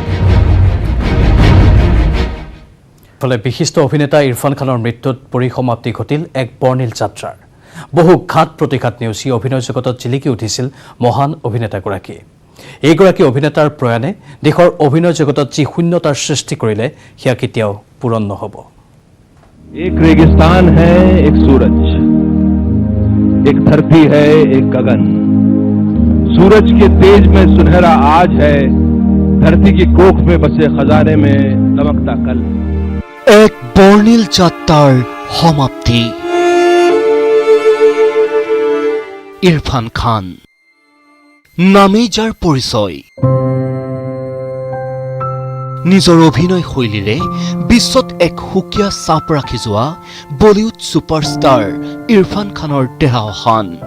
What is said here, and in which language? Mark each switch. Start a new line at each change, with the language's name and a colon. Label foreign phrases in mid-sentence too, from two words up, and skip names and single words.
Assamese: ফলে বিশিষ্ট অভিনেতা ইৰফান খানৰ মৃত্যুত পৰিসমাপ্তি ঘটিল এক বৰ্ণিল যাত্ৰাৰ বহু ঘাত প্ৰতিঘাত নেওচি অভিনয় জগতত জিলিকি উঠিছিল মহান অভিনেতাগৰাকী এইগৰাকী অভিনেতাৰ প্ৰয়াণে দেশৰ অভিনয় জগতত যি শূন্যতাৰ সৃষ্টি কৰিলে সেয়া কেতিয়াও পূৰণ নহ'ব
Hindi: एक रेगिस्तान है एक सूरज एक धरती है एक गगन, सूरज के तेज में सुनहरा आज है, धरती की कोख में बसे खजाने में दमकता कल।
Assamese: এক বৰ্ণিল যাত্ৰাৰ সমাপ্তি। ইৰফান খান নামেই যাৰ পৰিচয়, নিজৰ অভিনয় শৈলীৰে বিশ্বত এক সুকীয়া চাপ ৰাখি যোৱা বলিউড ছুপাৰষ্টাৰ ইৰফান খানৰ দেহাৱসান।